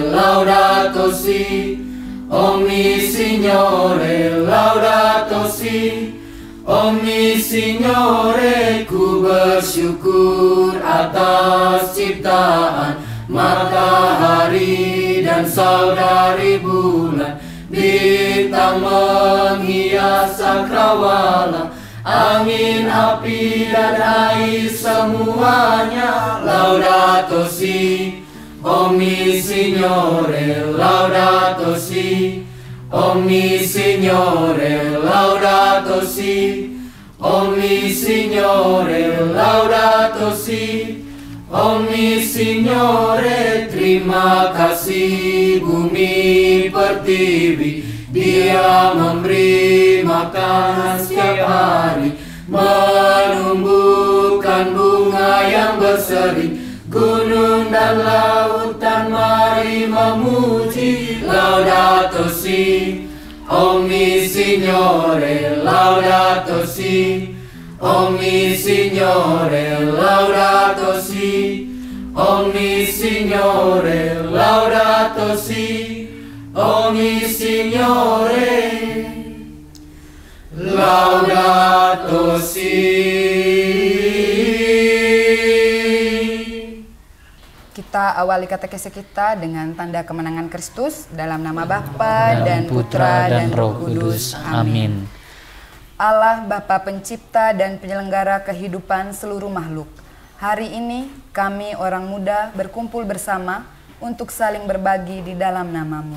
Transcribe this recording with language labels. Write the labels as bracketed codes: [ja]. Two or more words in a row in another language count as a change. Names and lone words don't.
[it] laudato si, omni Signore, laudato si, omni Signore, [id] ku bersyukur atas ciptaan matahari dan saudari bulan, bintang menghias cakrawala, angin, api, dan air semuanya. [it] Laudato si, omni Signore, laudato si, omni Signore, laudato si, omni Signore, laudato si, omni Signore. [id] Terima kasih bumi pertiwi, Dia memberi makan setiap hari, menumbuhkan bunga yang berseri, gunung dan lautan mari memuji. [it] Laudato si, omni Signore, laudato si, omni Signore, laudato si, omni Signore, laudato si, omni Signore, laudato si. [id] Kita awali katekese kita dengan tanda kemenangan Kristus dalam nama Bapa dan Putra dan Roh Kudus. Amin. Allah Bapa Pencipta dan Penyelenggara kehidupan seluruh makhluk, hari ini kami orang muda berkumpul bersama untuk saling berbagi di dalam nama-Mu.